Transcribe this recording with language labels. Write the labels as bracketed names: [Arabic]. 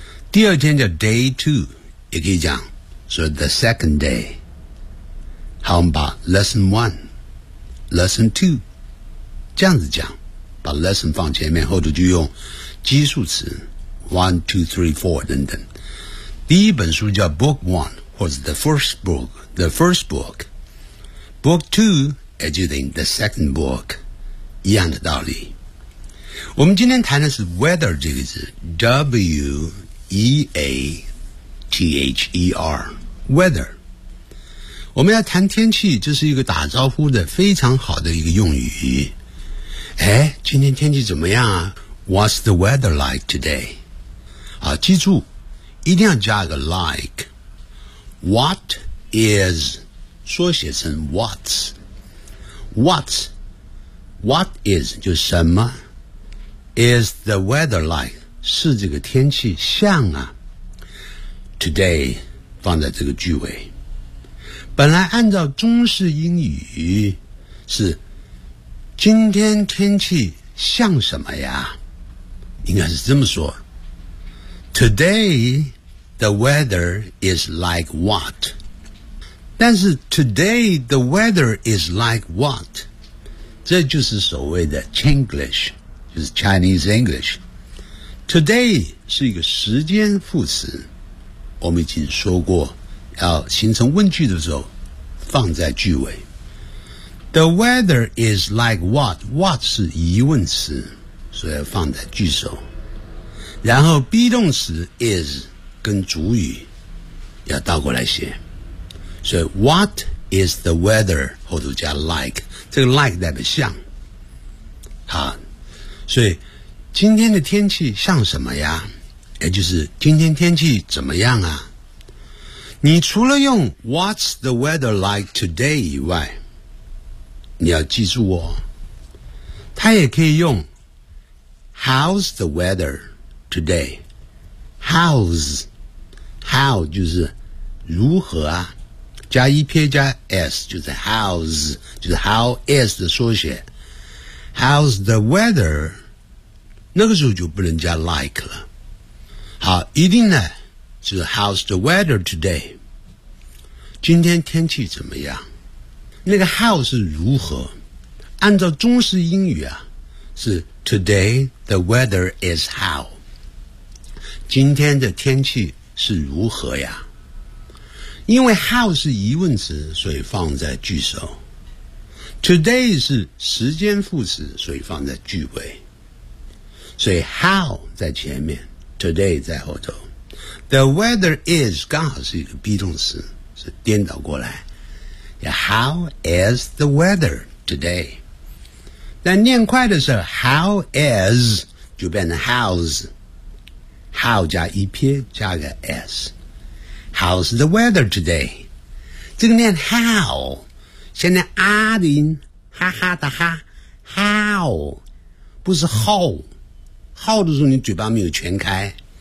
[Chinese] 第二天叫 day two， 也可以讲所以 [English] the second day。 [Chinese] 好，我们把 lesson one lesson two 这样子讲，把 lesson 放前面，后头就用基数词 one two three four 等等。第一本书叫 book one， 或者 [English] the first book， [Chinese] book two 也就等于 [English] the second book， [Chinese] 一样的道理。我们今天谈的是 weather 这个字 weather weather， 我们要谈天气，这是一个打招呼的非常好的一个用语。哎，今天天气怎么样啊？ [English] What's the weather like today？ [Chinese] 啊，记住一定要加个 like。 What is 缩写成 what's， what's， what is 就是什么， [English] is the weather like [Chinese] 是这个天气像啊。 Today 放在这个句尾，本来按照中式英语是今天天气像什么呀，应该是这么说， [English] Today the weather is like what， [Chinese] 但是 Today the weather is like what， 这就是所谓的 Chinglish， 就是 Chinese EnglishToday 是一个时间副词，我们已经说过要形成问句的时候放在句尾。 [English] The weather is like what， [Chinese] what 是疑问词，所以要放在句首。然后 be 动词 is 跟主语要倒过来写，所以 what is the weather 后头加 like， 这个 like 代表像。好，所以今天的天气像什么呀，也就是今天天气怎么样啊。你除了用 [English] What's the weather like today [Chinese] 以外，你要记住哦，它也可以用 [English] How's the weather today， [Chinese] How's， How 就是如何啊，加 EP 加 S 就是 How's， 就是 How is 的缩写。 [English] How's the weather， [Chinese] 那个时候就不能加 like 了。好，一定呢是 [English] How's the weather today， [Chinese] 今天天气怎么样。那个 how 是如何，按照中式英语啊是 [English] Today the weather is how， [Chinese] 今天的天气是如何呀。因为 how 是疑问词，所以放在句首。 Today 是时间副词，所以放在句尾，所以 how 在前面， today 在后头。 [English] The weather is [Chinese] 刚好是一个 be 动词，是颠倒过来。 [English] How is the weather today？ [Chinese] 但念快的时候 [English] how is [Chinese] 就变成 [English] how's， how 加 ep 加个 s， how's the weather today。 [Chinese] 这个念 how， 现在啊的音哈哈的哈， how 不是 how How 的时候你嘴巴没有全开。